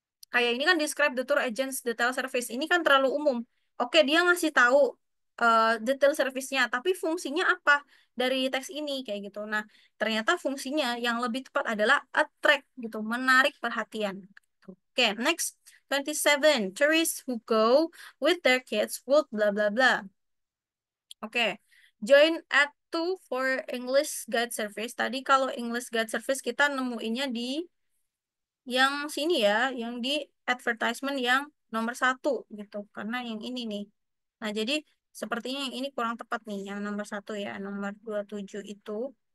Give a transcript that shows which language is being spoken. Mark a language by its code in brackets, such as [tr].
[id] Kayak ini kan [en] describe the tour agents detail service. [id] Ini kan terlalu umum. Oke, dia ngasih tahu detail service-nya, tapi fungsinya apa dari teks ini kayak gitu. Nah, ternyata fungsinya yang lebih tepat adalah attract gitu, menarik perhatian. Oke, next 27. [en] Tourists who go with their kids would bla bla bla. Oke. Join at 2 for English Guide Service. [id] Tadi kalau English Guide Service kita nemuinnya di yang sini ya, yang di advertisement yang nomor 1 gitu, karena yang ini nih. Nah, jadi sepertinya yang ini kurang tepat nih, yang nomor 1 ya, nomor 27 itu.